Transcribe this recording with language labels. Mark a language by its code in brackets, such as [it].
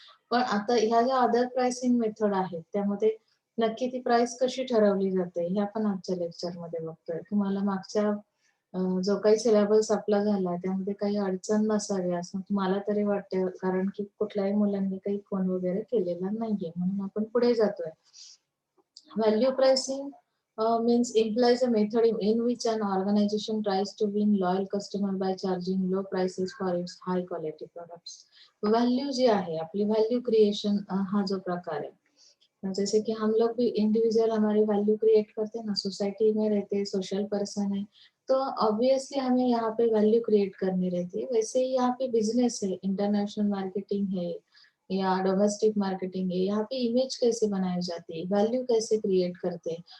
[mr] पण आता ह्या ज्या अदर प्राइसिंग मेथड आहेत त्यामध्ये नक्की ती प्राइस कशी ठरवली जाते हे आपण आजच्या लेक्चरमध्ये बघतोय. तुम्हाला मागच्या जो काही सिलेबस आपला झाला त्यामध्ये काही अडचण नसावी असं मला तरी वाटतं, कारण की कुठल्याही मुलांनी काही फोन वगैरे केलेला नाहीये, म्हणून आपण पुढे जातोय. [en] Value pricing means implies a method in which an organization tries to win loyal customer by charging low prices for its high quality products. [mr] Value जी आहे आपली, [hi] व्हॅल्यू क्रिएशन हा जो प्रकार है, जैसे कि हम लोग भी इंडिविजुअल हमारी वैल्यू क्रिएट करते हैं ना, सोसाइटी में रहते हैं, सोशल पर्सन है, तो ऑब्वियसली हमें यहाँ पे वैल्यू क्रिएट करनी रहती है. वैसे ही यहाँ पे बिजनेस है, इंटरनेशनल मार्केटिंग है या डोमेस्टिक मार्केटिंग है, यहाँ पे इमेज कैसे बनाई जाती है, वैल्यू कैसे क्रिएट करते हैं.